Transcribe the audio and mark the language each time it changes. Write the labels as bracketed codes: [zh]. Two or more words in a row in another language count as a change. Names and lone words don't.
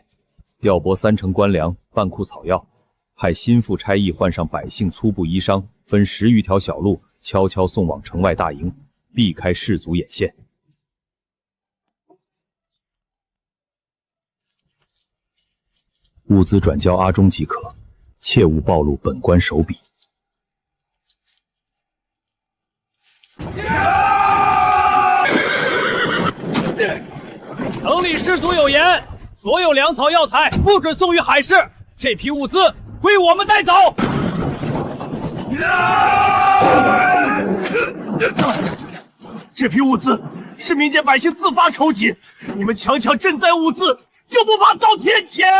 [zh] 調撥3成官糧，半庫草藥，派心腹差役換上百姓粗布衣裳，分10餘條小路，悄悄送往城外大營，避開士卒眼線。物资轉交阿忠即可，切勿暴露本官手筆。城里士卒有言，所有粮草药材不准送于海市，这批物资归我们带走。这批物资是民间百姓自发筹集，你们强抢赈灾物资，就不怕遭天谴？